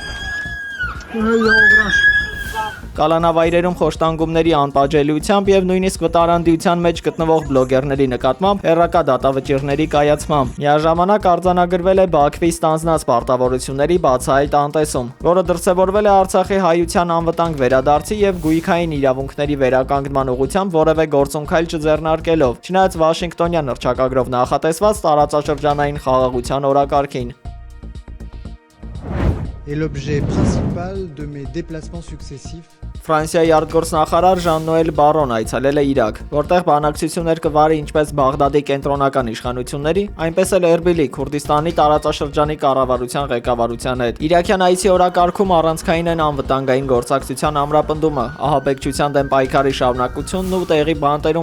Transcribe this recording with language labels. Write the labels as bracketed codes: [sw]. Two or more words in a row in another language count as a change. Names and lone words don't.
[hy] Կալանավայրերում խոշտանգումների անպատժելիությամբ եւ նույնիսկ վտարանդիության մեջ գտնվող բլոգերների նկատմամբ հերրակա դատավճիռների կայացմամբ։ Միաժամանակ արձանագրվել է Բաքվի ստանձնած պարտավորությունների բացահայտ անտեսում, որը դրսևորվել է Արցախի հայության անվտանգ վերադարձի եւ գույքային իրավունքների վերականգնման ուղղությամբ որևէ գործունքայլ չձեռնարկելով, չնայած Վաշինգտոնյան հռչակագրով նախատեսված տարածաշրջանային խաղաղության օրակարգին։ [fr] Et l'objet principal de mes déplacements successifs. [hy] Ֆրանսիայի արտգործնախարար Ժան-Նոել Բարոն այցելել է Իրաք, որտեղ բանակցություններ կվարի ինչպես Բաղդադի կենտրոնական իշխանությունների, այնպես էլ Էրբիլի Քուրդիստանի տարածաշրջանի կառավարության ղեկավարության հետ։ Իրաքյան այցի օրակարգում առանցքային են անվտանգային գործակցության ամրապնդումը, ահաբեկչության դեմ պայքարի շարունակությունն ու տեղի բանտերում